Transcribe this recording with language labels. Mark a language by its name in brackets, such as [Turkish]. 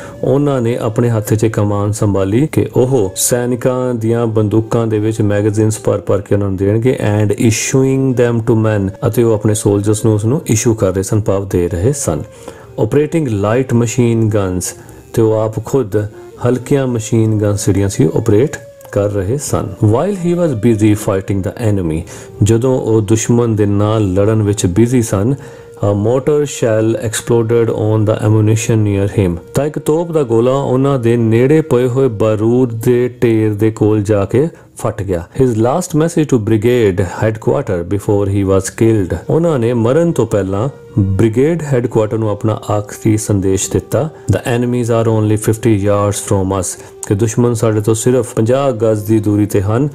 [Punjabi] ਉਹਨਾਂ ਨੇ ਆਪਣੇ ਹੱਥ 'ਚ ਕਮਾਨ ਸੰਭਾਲੀ ਕਿ ਉਹ ਸੈਨਿਕਾਂ ਦੀਆਂ ਬੰਦੂਕਾਂ ਦੇ ਵਿੱਚ ਮੈਗਜ਼ੀਨਸ ਭਰ ਕੇ ਉਹਨਾਂ ਨੂੰ ਦੇਣਗੇ [English] and issuing them to men, [Punjabi] ਅਤੇ ਉਹ ਆਪਣੇ ਸੋਲਜਰਸ ਨੂੰ ਉਸ ਨੂੰ ਇਸ਼ੂ ਕਰ ਰਹੇ ਸਨ, ਭਾਵ ਦੇ ਰਹੇ ਸਨ। [English] operating light machine guns, [Punjabi] ਤੇ ਉਹ ਆਪ ਖੁਦ ਹਲਕੀਆਂ ਮਸ਼ੀਨ ਗਨਸ ਜਿਹੜੀਆਂ ਸੀ ਆਪਰੇਟ ਕਰ ਰਹੇ ਸਨ। [English] while he was busy fighting the enemy, [Punjabi] ਜਦੋਂ ਉਹ ਦੁਸ਼ਮਣ ਦੇ ਨਾਲ ਲੜਨ ਵਿੱਚ busy son, [English] a mortar shell exploded on the ammunition near him। [Punjabi] ਤਾਂ ਇੱਕ ਤੋਪ ਦਾ ਗੋਲਾ ਉਹਨਾਂ ਦੇ ਨੇੜੇ ਪਏ ਹੋਏ ਬਾਰੂਦ ਦੇ ਢੇਰ ਦੇ ਕੋਲ ਜਾ ਕੇ ਫਟ ਗਿਆ। [English] his last message to brigade headquarter before he was killed, [Punjabi] ਉਹਨਾਂ ਨੇ ਮਰਨ ਤੋਂ ਪਹਿਲਾਂ ਬ੍ਰਿਗੇਡ ਹੈੱਡਕੁਆਟਰ ਨੂੰ ਆਪਣਾ ਆਖਰੀ ਸੰਦੇਸ਼ ਦਿੱਤਾ, [English] the enemies are only 50 yards from us, [Punjabi] ਕਿ ਦੁਸ਼ਮਣ ਸਾਡੇ ਤੋਂ ਸਿਰਫ 50 ਗਜ਼ ਦੀ ਦੂਰੀ ਤੇ ਹਨ।